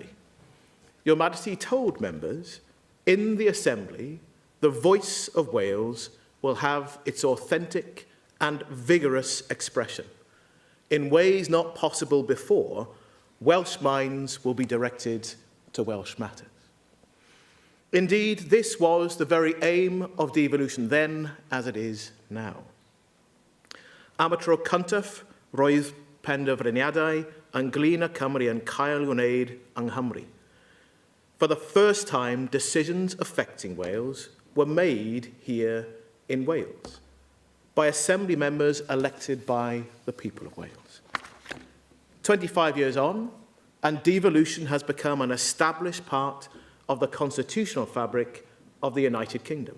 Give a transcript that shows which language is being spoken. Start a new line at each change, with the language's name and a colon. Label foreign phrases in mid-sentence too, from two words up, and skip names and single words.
English: Your Majesty told members, in the Assembly, the voice of Wales will have its authentic and vigorous expression. In ways not possible before, Welsh minds will be directed to Welsh matters. Indeed, this was the very aim of devolution then, as it is now.
Welsh: Am y tro cyntaf, roedd penderfyniadau ynglŷn â Cymru yn cael ei wneud yng Nghymru.
English: For the first time, decisions affecting Wales were made here in Wales by Assembly members elected by the people of Wales. 25 years on, and devolution has become an established part of the constitutional fabric of the United Kingdom.